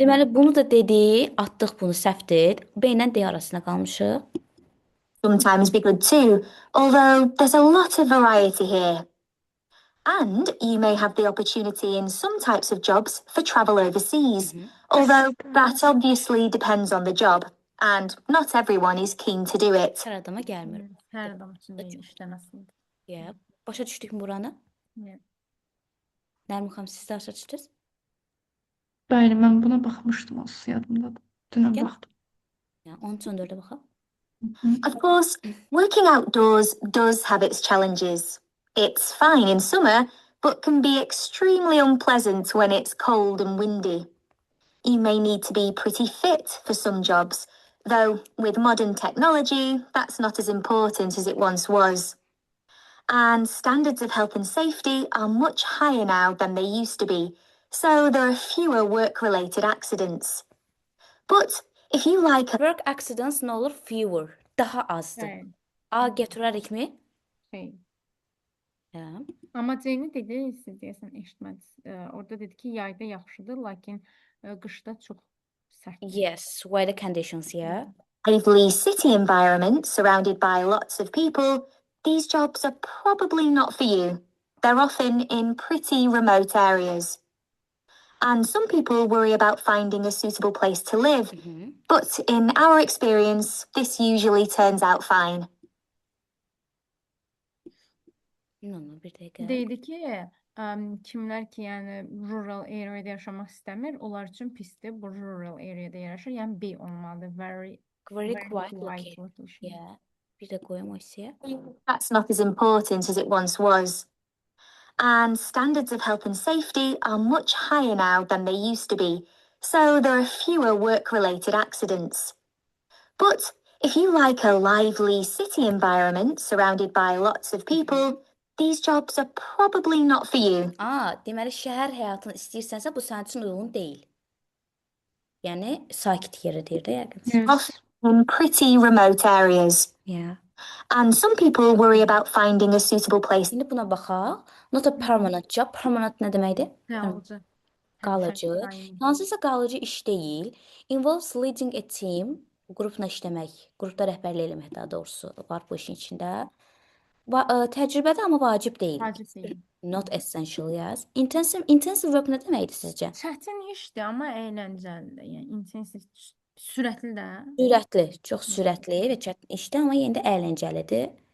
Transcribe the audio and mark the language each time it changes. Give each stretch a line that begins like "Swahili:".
Azerbaijani: Deməli bunu da dedi, atdıq bunu səhvdir. B ilə D arasında qalmışıq.
English: sometimes be good too, although there's a lot of variety here. And you may have the opportunity in some types of jobs for travel overseas, although that obviously depends on the job, and not everyone is keen to do it.
Azerbaijani: Hər adama gəlmir. Hər adam üçün deyil işləməsində. Yeah. Başa düşdükmü buranı?
English: Yeah.
Azerbaijani: Nərmin xanım siz də başa düşdünüz? Bəli, mən buna baxmışdım, az yadımdadır. Dünən Gəl. baxdım. Yəni 13-14-də baxaq.
English: Of course, working outdoors does have its challenges. It's fine in summer, but can be extremely unpleasant when it's cold and windy. You may need to be pretty fit for some jobs, though with modern technology, that's not as important as it once was. And standards of health and safety are much higher now than they used to be, so there are fewer work-related accidents. But if you like a Work accidents
Azerbaijani: nə olur?
English: Fewer.
Azerbaijani: Daha azdır. Bəli. A gətirərikmi? Şey. Hə. Amma Ceyni dedi, siz deyəsən eşitmədiniz. Orada dedi ki, yayda yaxşıdır, lakin qışda çox sərt.
English: Yes, weather conditions, yeah. lively city environment surrounded by lots of people, these jobs are probably not for you. They're often in pretty remote areas. And some people worry about finding a suitable place to live, but in our experience, this usually turns out fine.
Azerbaijani: No, bir dəqiqə. Deydi ki, kimlər ki, yəni rural areada yaşamaq istəmir, onlar üçün pisdir. Bu rural areada yaşayır, yəni B olmalıdır.
English: Very Very very quiet quiet location. location.
Azerbaijani: Yeah. Bir də qoyum o hissəyə.
English: That's not as important as it once was. And standards of health and safety are much higher now than they used to be, so there are fewer work-related accidents. But if you like a lively city environment surrounded by lots of people, these jobs are probably not for you.
Azerbaijani: Deməli şəhər həyatını istəyirsənsə bu sənin üçün uyğun deyil. Yəni sakit yerə deyir də yəqin.
English: Yes. In pretty remote areas. Yeah. And some people worry about finding a suitable place.
Azerbaijani: İndi buna baxaq.
English: Not a permanent job. Permanent
Azerbaijani: nə deməkdir? Qalıcı. Qalıcı. Həmişə Hansısa qalıcı iş deyil.
English: Involves leading a team.
Azerbaijani: Qrupla işləmək, qrupda rəhbərlik eləmək daha doğrusu var bu işin içində. Təcrübədə amma vacib deyil. Vacib deyil.
English: Not essential, yes.
Azerbaijani: Intensive work nə deməkdir sizcə? Çətin işdir, amma əyləncəlidir. Yəni intensiv, sürətli də. Sürətli, çox sürətli və çətin işdir, amma yenə də əyləncəlidir.